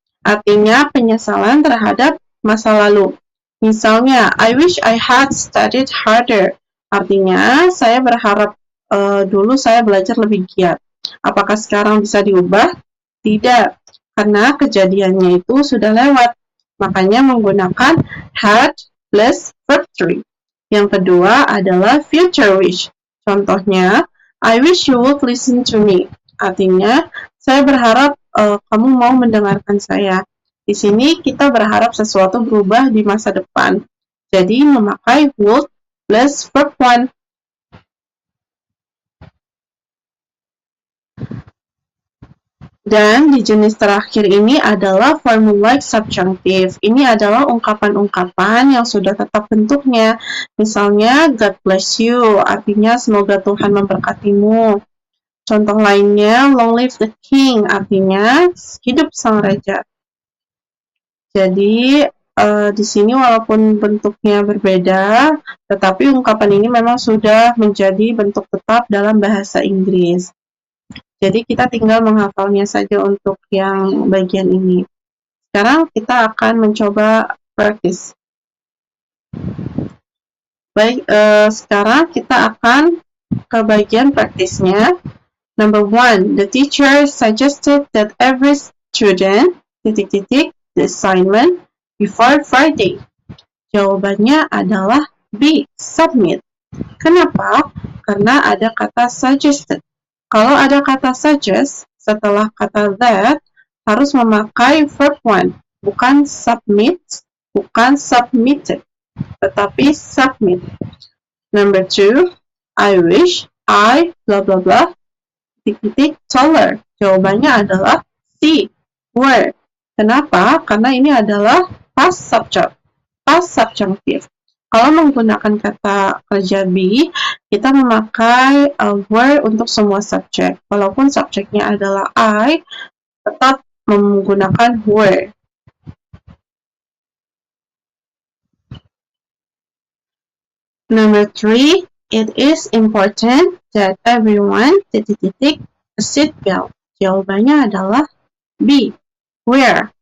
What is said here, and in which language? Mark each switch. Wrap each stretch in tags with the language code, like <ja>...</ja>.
<id>Artinya penyesalan terhadap masa lalu.</id> <en>Misalnya, I wish I had studied harder.</en> <id>Artinya, saya berharap dulu saya belajar lebih giat. Apakah sekarang bisa diubah? Tidak, karena kejadiannya itu sudah lewat. Makanya menggunakan had plus verb 3. Yang kedua adalah future wish.</id> <en>Contohnya, I wish you would listen to me.</en> <id>Artinya, saya berharap kamu mau mendengarkan saya. Di sini kita berharap sesuatu berubah di masa depan. Jadi, memakai would plus verb 1. Dan di jenis terakhir ini adalah formulaic subjunctive. Ini adalah ungkapan-ungkapan yang sudah tetap bentuknya. Misalnya,</id> <en>God bless you,</en> <id>artinya semoga Tuhan memberkatimu. Contoh lainnya,</id> <en>long live the king,</en> <id>artinya hidup sang raja. Jadi, di sini walaupun bentuknya berbeda, tetapi ungkapan ini memang sudah menjadi bentuk tetap dalam bahasa Inggris. Jadi kita tinggal menghafalnya saja untuk yang bagian ini. Sekarang kita akan mencoba practice. Baik, sekarang kita akan ke bagian praktisnya.</id> <en>Number 1, the teacher suggested that every student the assignment before Friday.</en> <id>Jawabannya adalah B, submit. Kenapa? Karena ada kata suggested. Kalau ada kata suggest, setelah kata that, harus memakai verb 1. Bukan submit, bukan submitted, tetapi submit.</id> <en>Number 2, I wish I blah blah blah taller.</en> <id>Jawabannya adalah C, were. Kenapa? Karena ini adalah past subjunctive. Kalau menggunakan kata kerja be, kita memakai were untuk semua subjek. Walaupun subjeknya adalah I, tetap menggunakan were.</id> <en>Number 3, it is important that everyone a seatbelt.</en> <id>Jawabannya adalah B, where.</id>